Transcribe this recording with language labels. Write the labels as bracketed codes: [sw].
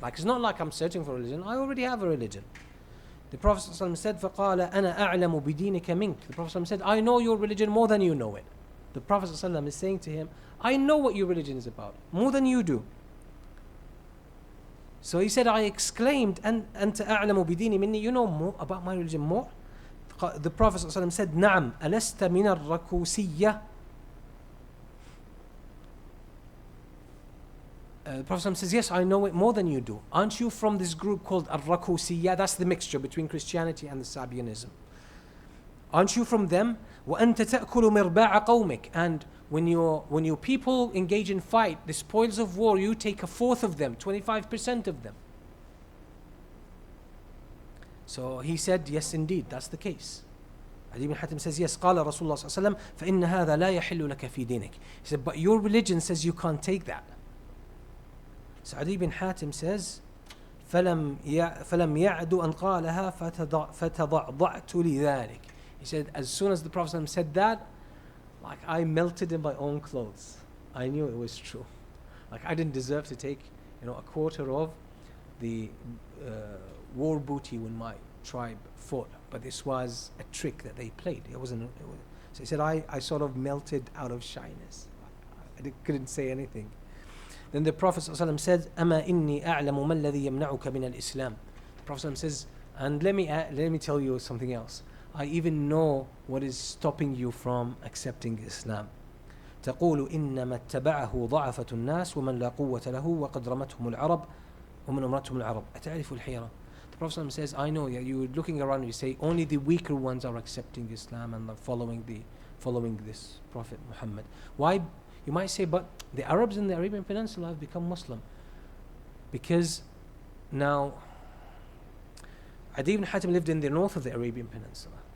[en] It's not like I'm searching for a religion. I already have a religion. The Prophet ﷺ said, [ar] فَقَالَ أَنَا أَعْلَمُ بِدِينِكَ مِنْكَ. [en] The Prophet ﷺ said, I know your religion more than you know it. The Prophet ﷺ is saying to him, I know what your religion is about, more than you do. So he said, I exclaimed, [ar] أَنْتَ أَعْلَمُ بِدِينِ مِنِّي. [en] You know more about my religion more? The Prophet ﷺ said, [ar] نَعَمْ أَلَسْتَ مِنَ الرَّكُوسِيَّةِ. [en] The Prophet says, yes, I know it more than you do. Aren't you from this group called Al-Rakusiyya? That's the mixture between Christianity and the Sabianism. Aren't you from them? [ar] وَأَنْتَ تَأْكُلُ مِرْبَاعَ قَوْمِكَ. [en] And when your people engage in fight, the spoils of war, you take a fourth of them, 25% of them. So he said, yes, indeed, that's the case. Adi bin Hatim says, yes, [ar] قال رسول الله صلى الله عليه وسلم فإن هذا لا يحل لك في دينك. [en] He said, but your religion says you can't take that. So Adi bin Hatim says, [ar] فلم يعد أن قالها فتضعضعت لذلك. [en] He said, as soon as the Prophet said that, I melted in my own clothes. I knew it was true. I didn't deserve to take, a quarter of the war booty when my tribe fought. But this was a trick that they played. So he said, I sort of melted out of shyness. I couldn't say anything. Then the Prophet ﷺ said, [ar] أَمَا إِنِّي أَعْلَمُ مَا الَّذِي يَمْنَعُكَ مِنَ الْإِسْلَامِ. [en] The Prophet ﷺ says, and let me tell you something else. I even know what is stopping you from accepting Islam. [ar] تقول إنما اتبعه ضعفة الناس ومن لا قوة له وقد رمتهم العرب ومن أمرتهم العرب أتعرف الحيرة. [en] The Prophet ﷺ says, I know, you're looking around and you say only the weaker ones are accepting Islam and are following this Prophet Muhammad. Why? You might say, but the Arabs in the Arabian Peninsula have become Muslim. Because now, Adi ibn Hatim lived in the north of the Arabian Peninsula.